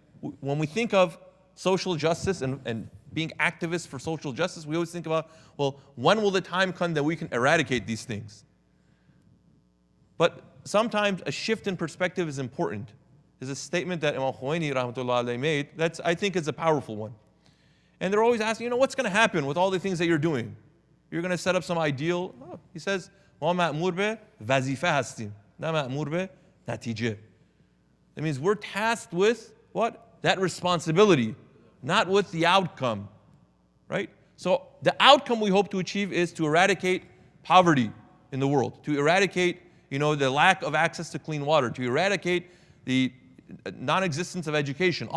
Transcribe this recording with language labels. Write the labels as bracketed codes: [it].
[en] When we think of social justice and being activists for social justice, we always think about, well, when will the time come that we can eradicate these things? But sometimes a shift in perspective is important. There's a statement that Imam Khomeini rahmatullah alayhi made that I think is a powerful one. And they're always asking, what's going to happen with all the things that you're doing? You're going to set up some ideal. Oh, he says, [fa] ما مأمور به وظیفه هستیم نه مأمور به نتیجه. [en] That means we're tasked with what? That responsibility, not with the outcome, right? So the outcome we hope to achieve is to eradicate poverty in the world, to eradicate, the lack of access to clean water, to eradicate the non-existence of education.